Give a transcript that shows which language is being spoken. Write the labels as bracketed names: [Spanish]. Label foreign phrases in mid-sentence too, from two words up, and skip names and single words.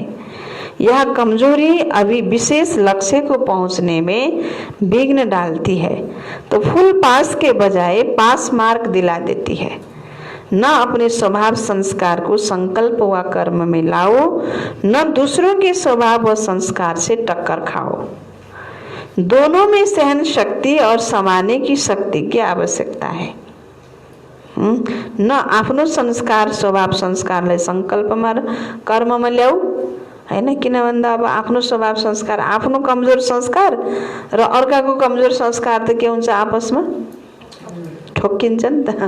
[Hindi] यह कमजोरी अभी विशेष लक्ष्य को पहुंचने में विघ्न डालती है, तो फुल पास के बजाय पास मार्क दिला देती है। न अपने स्वभाव संस्कार को संकल्प व कर्म में लाओ, न दूसरों के स्वभाव व संस्कार से टक्कर खाओ। दोनों में सहन शक्ति और समाने की शक्ति की आवश्यकता है। [Nepali] न आफ्नो संस्कार स्वभाव संस्कारलाई संकल्पमा कर्ममा ल्याऊ हैन। किन भन्दा अब आफ्नो स्वभाव संस्कार, आफ्नो कमजोर संस्कार र अर्काको कमजोर संस्कार त के हुन्छ, आपसमा ठोक्किन्छ नि त।